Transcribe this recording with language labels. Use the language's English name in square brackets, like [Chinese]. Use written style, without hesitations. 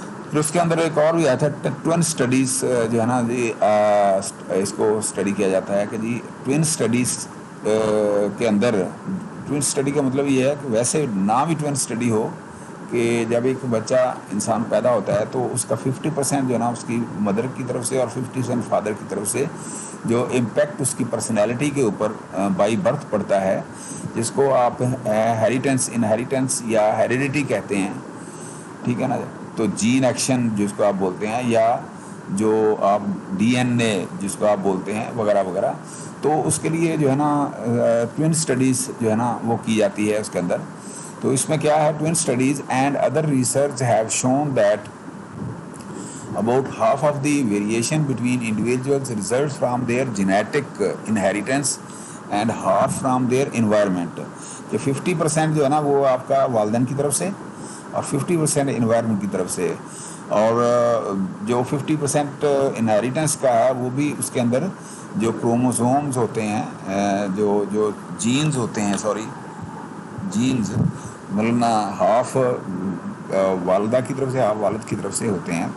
[Urdu] پھر اس کے اندر ایک اور بھی آیا تھا ٹوین اسٹڈیز جو ہے نا جی اس کو اسٹڈی کیا جاتا ہے کہ جی ٹوین اسٹڈیز کے اندر، ٹوین اسٹڈی کا مطلب یہ ہے کہ ویسے نہ بھی ٹوین اسٹڈی ہو کہ جب ایک بچہ انسان پیدا ہوتا ہے تو اس کا 50% جو ہے نا اس کی مدر کی طرف سے اور 50% فادر کی طرف سے جو امپیکٹ اس کی پرسنالٹی کے اوپر بائی برتھ پڑتا ہے، جس کو آپ انہیریٹنس یا ہیریڈیٹی کہتے ہیں، ٹھیک ہے نا. تو جین ایکشن جس کو آپ بولتے ہیں یا جو آپ ڈی این اے جس کو آپ بولتے ہیں وغیرہ وغیرہ، تو اس کے لیے جو ہے نا ٹوین اسٹڈیز جو ہے نا وہ کی جاتی ہے اس کے اندر. تو اس میں کیا ہے، [English] Twin studies and other research have shown that about half of the variation between individuals results from their genetic inheritance and half from their environment. [Urdu] کہ 50% جو ہے نا وہ آپ کا والدین کی طرف سے اور 50% انوائرمنٹ کی طرف سے، اور جو 50% انہیریٹنس کا ہے وہ بھی اس کے اندر جو کروموزومز ہوتے ہیں، جو جینز ہوتے ہیں، جینز مطلب ہاف والدہ کی طرف سے ہاف والد کی طرف سے ہوتے ہیں.